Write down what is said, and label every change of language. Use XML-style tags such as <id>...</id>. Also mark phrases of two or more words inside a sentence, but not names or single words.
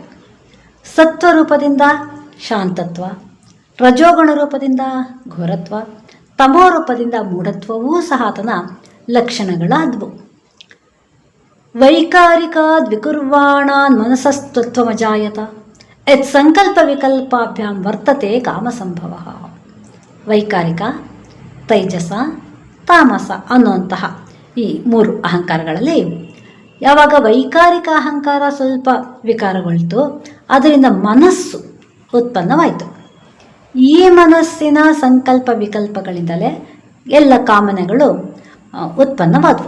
<kn>ಸತ್ವರೂಪದಿಂದ ಶಾಂತತ್ವ, ರಜೋಗುಣ ರೂಪದಿಂದ ಘೋರತ್ವ, ತಮೋ ರೂಪದಿಂದ ಮೂಢತ್ವವೂ ಸಹ ಆತನ ಲಕ್ಷಣಗಳಾದವು.</kn> <sa>ವೈಕಾರಿಕಾದ್ ವಿಕುರ್ವಾಣಾನ್ ಮನಸಸ್ತತ್ವಮಜಾಯತ ಯತ್ ಸಂಕಲ್ಪ ವಿಕಲ್ಪಾಭ್ಯಾಂ ವರ್ತತೆ ಕಾಮಸಂಭವ.</sa> <kn>ವೈಕಾರಿಕ, ತೈಜಸ, ತಾಮಸ ಅನ್ನುವಂತಹ ಈ 3 ಅಹಂಕಾರಗಳಲ್ಲಿ ಯಾವಾಗ ವೈಕಾರಿಕ ಅಹಂಕಾರ ಸ್ವಲ್ಪ ವಿಕಾರಗೊಳ್ತು, ಅದರಿಂದ ಮನಸ್ಸು ಉತ್ಪನ್ನವಾಯಿತು. ಈ ಮನಸ್ಸಿನ ಸಂಕಲ್ಪ ವಿಕಲ್ಪಗಳಿಂದಲೇ ಎಲ್ಲ ಕಾಮನೆಗಳು ಉತ್ಪನ್ನವಾದವು.</kn>